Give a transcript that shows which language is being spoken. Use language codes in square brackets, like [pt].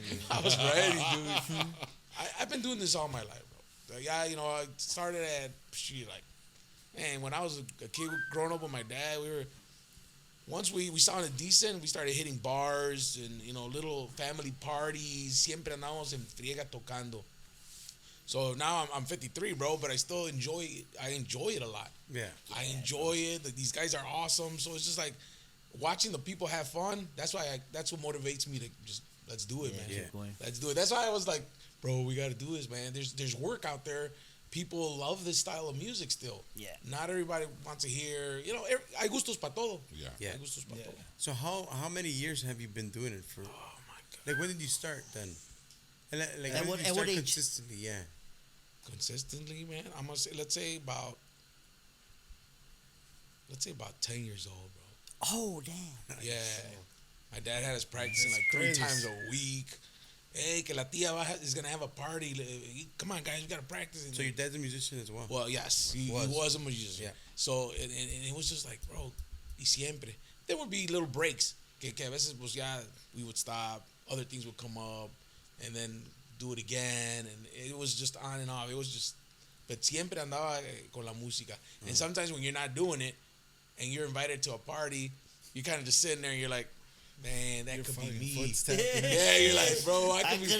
[en] I was ready, dude. I've been doing this all my life, bro. Like, I started at, man, when I was a kid growing up with my dad, once we sounded decent, we started hitting bars and, little family parties. [es] Siempre andábamos en friega tocando. [en] So now I'm 53, bro, but I still enjoy it. I enjoy it a lot. Yeah. I enjoy it. These guys are awesome. So it's just like watching the people have fun. That's what motivates me to just let's do it, man. Yeah. Let's do it. That's why I was like, bro, we got to do this, man. There's work out there. People love this style of music still. Yeah. Not everybody wants to hear. [es] Hay gustos para todo. [en] Yeah. Yeah. [es] Hay gustos para todo. [en] So how many years have you been doing it for? Oh my God. Like when did you start then? And like At when did you what start age? consistently? Yeah. Consistently, man. I'm gonna say, let's say about 10 years old, bro. Oh, damn. Yeah. My dad had us practicing like 3 times a week. Hey, [es] que la tía [en] is gonna have a party. Come on, guys, we gotta practice. So your dad's a musician as well. Well, yes, he was a musician. Yeah. So and it was just like, bro, [es] y siempre. [en] There would be little breaks. [es] Que a veces pues ya [en] we would stop. Other things would come up, and then do it again, and it was just on and off. It was just, but [es] siempre andaba con la música. [en] And sometimes when you're not doing it, and you're invited to a party, you're kind of just sitting there, and you're like, man, that could be me. Yeah, you're like, bro, I could